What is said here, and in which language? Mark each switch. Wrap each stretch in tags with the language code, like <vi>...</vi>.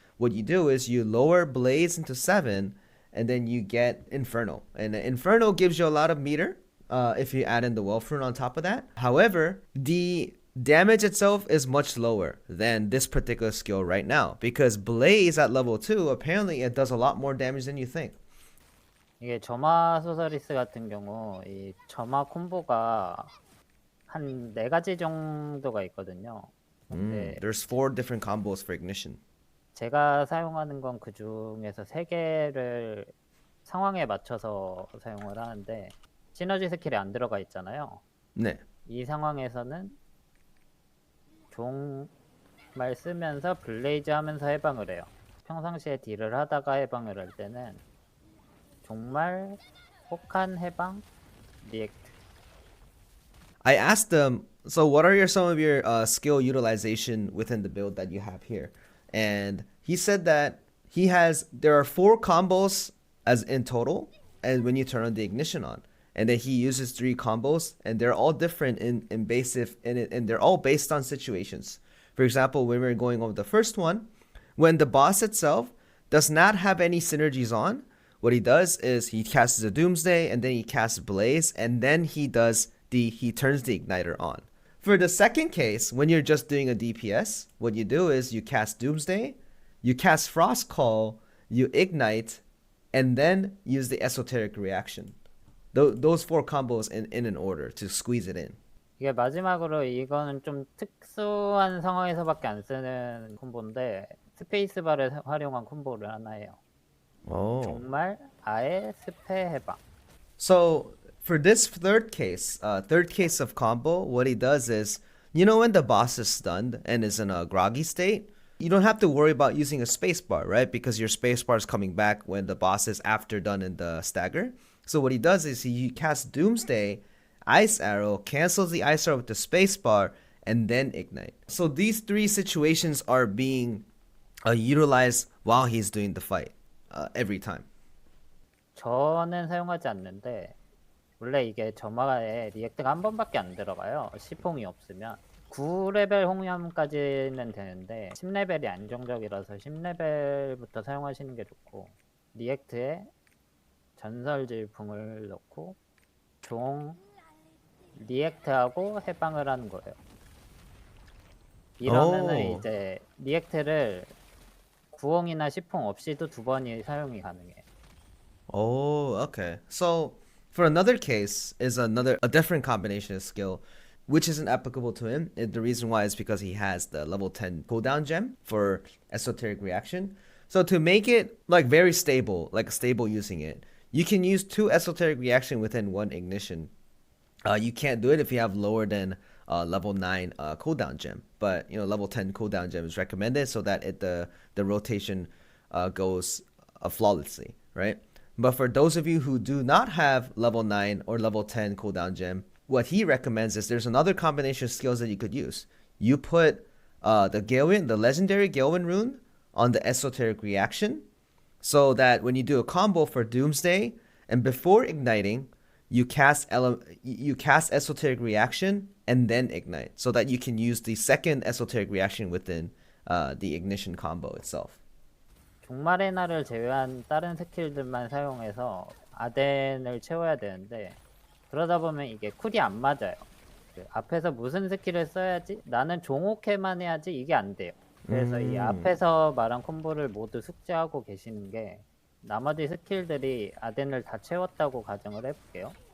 <en>What you do is you lower Blaze into 7, and then you get Inferno. And Inferno gives you a lot of meter if you add in the Wealth Rune on top of that. However, the damage itself is much lower than this particular skill right now. Because Blaze at level 2, apparently it does a lot more damage than you think.</en> <ko>이게 점화 소서리스 같은 경우 이 점화 콤보가 한 4가지 정도가 있거든요. 근데</ko> <en>There's 4 different combos for Ignition.</en> <ko>제가 사용하는 건 그 중에서 3개를 상황에 맞춰서 사용을 하는데 시너지 스킬이 안 들어가 있잖아요. 네. 이 상황에서는 종말 쓰면서 블레이즈 하면서 해방을 해요. 평상시에 딜을 하다가 해방을 할 때는 종말, 혹한, 해방, 리액트.</ko> <en>I asked them, so what are some of your skill utilization within the build that you have here? And he said that there are 4 combos as in total, and when you turn on the Ignition on, and then he uses 3 combos, and they're all different in basic, and they're all based on situations. For example, when we're going over the first one, when the boss itself does not have any synergies on, what he does is he casts a Doomsday, and then he casts Blaze, and then he turns the Igniter on. For the second case, when you're just doing a DPS, what you do is you cast Doomsday, you cast Frost Call, you ignite, and then use the esoteric reaction. Those four combos in an order to squeeze it in.</en> <ko>이게 마지막으로 이거는 좀 특수한 상황에서밖에 안 쓰는 콤보인데 스페이스바를 활용한 콤보를 하나 해요. Oh. 정말 아예 스페 해방.</ko> <en>So for this third case of combo, what he does is, you know, when the boss is stunned and is in a groggy state, you don't have to worry about using a spacebar, right? Because your spacebar is coming back when the boss is after done in the stagger. So what he does is he casts Doomsday, Ice Arrow, cancels the Ice Arrow with the spacebar, and then Ignite. So these three situations are being utilized while he's doing the fight every time.</en> <ko>저는 사용하지 않는데 원래 이게 점화에 리액트가 한 번밖에 안 들어가요. 시퐁이 없으면 9레벨 홍염까지는 되는데 10레벨이 안정적이라서 10레벨부터 사용하시는 게 좋고 리액트에 전설질풍을 넣고 종 리액트하고 해방을 하는 거예요. 이러면은 이제 리액트를 구홍이나 시풍 없이도 두 번이 사용이 가능해요.</ko> <en>Oh, okay. So for another case is a different combination of skill, which isn't applicable to him. The reason why is because he has the level 10 cooldown gem for esoteric reaction. So to make it like very stable, like stable using it, you can use 2 esoteric reaction within 1 ignition. You can't do it if you have lower than level 9 cooldown gem, but you know, level 10 cooldown gem is recommended so that the rotation goes flawlessly, right? But for those of you who do not have level 9 or level 10 cooldown gem, what he recommends is there's another combination of skills that you could use. You put the legendary Galewind rune on the esoteric reaction, so that when you do a combo for Doomsday and before igniting, you cast esoteric reaction and then ignite, so that you can use the second esoteric reaction within the ignition combo itself.</en> <ko>종말의 날을 제외한 다른 스킬들만 사용해서 아덴을 채워야 되는데 그러다 보면 이게 쿨이 안 맞아요. 그 앞에서 무슨 스킬을 써야지 나는 종옥해만 해야지 이게 안 돼요. 그래서 이 앞에서 말한 콤보를 모두 숙지하고 계시는 게 나머지 스킬들이 아덴을 다 채웠다고 가정을 해볼게요.</ko>